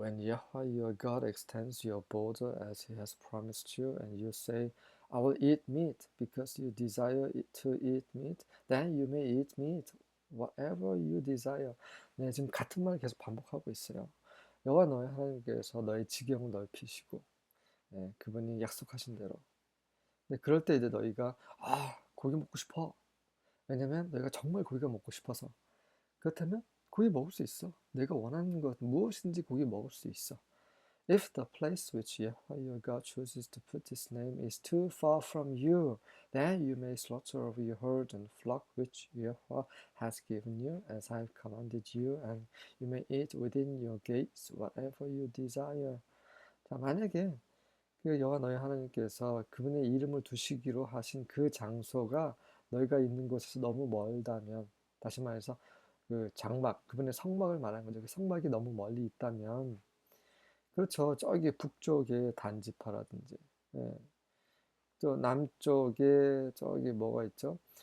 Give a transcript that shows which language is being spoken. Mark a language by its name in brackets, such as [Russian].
[English] When Yahweh your God extends your border as he has promised you, and you say, I will eat meat because you desire to eat meat, then you may eat meat, whatever you desire. [Korean] 네, 지금 같은 말 계속 반복하고 있어요. 여호와 너희 하나님께서 너희 지경을 넓히시고, 그분이 약속하신 대로. 네, 그럴 때 이제 너희가 고기 먹고 싶어. 왜냐면 너희가 정말 고기가 먹고 싶어서. 그렇다면 고기 먹을 수 있어. 내가 원하는 것 무엇인지 고기 먹을 수 있어. [English] If the place which Yahweh your God chooses to put his name is too far from you, then you may slaughter of your herd and flock which Yahweh has given you, as I have commanded you, and you may eat within your gates whatever you desire. [Korean] 자, 만약에 그 여호와 너희 하나님께서 그분의 이름을 두시기로 하신 그 장소가 너희가 있는 곳에서 너무 멀다면, 다시 말해서 그 장막, 그분의 성막을 말하는 거죠. 그 성막이 너무 멀리 있다면, 그렇죠. 저기 북쪽에 단지파라든지, 예. 또 남쪽에 저기 뭐가 있죠?